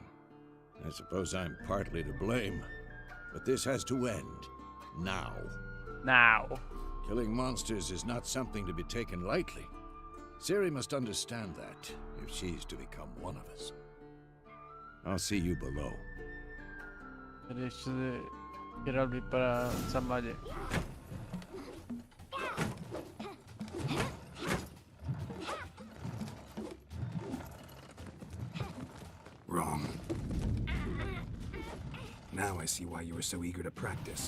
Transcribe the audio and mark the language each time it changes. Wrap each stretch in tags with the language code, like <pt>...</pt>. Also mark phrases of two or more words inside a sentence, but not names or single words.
<en>I suppose I'm partly to blame. But this has to end. Now. Now. Killing monsters is not something to be taken lightly. Ciri must understand that if she's to become one of us. I'll see you below.</en> <cs>Tady ještě Geralt vypadá docela mladě.</cs> <en>Wrong. Now I see why you were so eager to practice.</en>